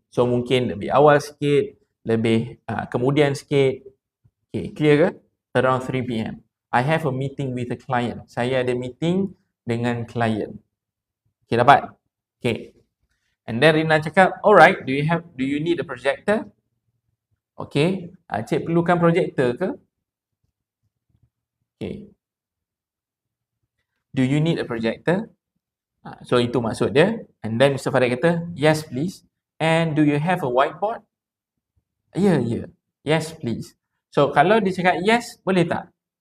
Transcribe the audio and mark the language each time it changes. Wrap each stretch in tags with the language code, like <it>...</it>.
<ms>So mungkin lebih awal sikit, lebih kemudian sikit.</ms> <en>Okay, clear ke? Around 3 PM. I have a meeting with a client.</en> <ms>Saya ada meeting dengan klien. Okay, dapat? Okay.</ms> <en>And then Rina cakap, alright, do you need a projector? Okay.</en> <ms>Cik perlukan projector ke?</ms> <en>Okay. Do you need a projector?</en> <ms>So itu maksud dia.</ms> <en>And then Mr. Farid kata, yes please. And do you have a whiteboard? Ya. Yes please.</en> <ms>So kalau dia cakap yes, boleh tak?</ms>